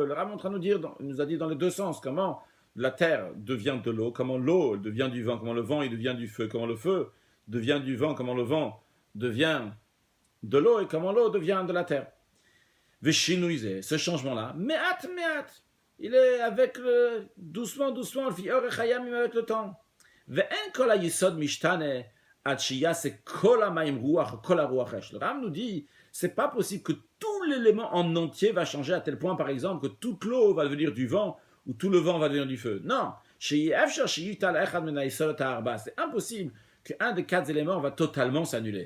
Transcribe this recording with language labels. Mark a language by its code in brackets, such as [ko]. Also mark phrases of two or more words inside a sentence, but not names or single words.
[fr] Le Ram est en train de nous a dit dans les deux sens comment la terre devient de l'eau, comment l'eau devient du vent, comment le vent il devient du feu, comment le feu devient du vent, comment le vent devient de l'eau et comment l'eau devient de la terre. Veshinouizé, ce changement-là, me'at, il est avec doucement, avec le temps. [he] ואין כל היסוד משתנה. [fr] Le Ram nous dit, c'est pas possible que tout l'élément en entier va changer à tel point, par exemple, que toute l'eau va devenir du vent ou tout le vent va devenir du feu. Non, c'est impossible qu'un des quatre éléments va totalement s'annuler.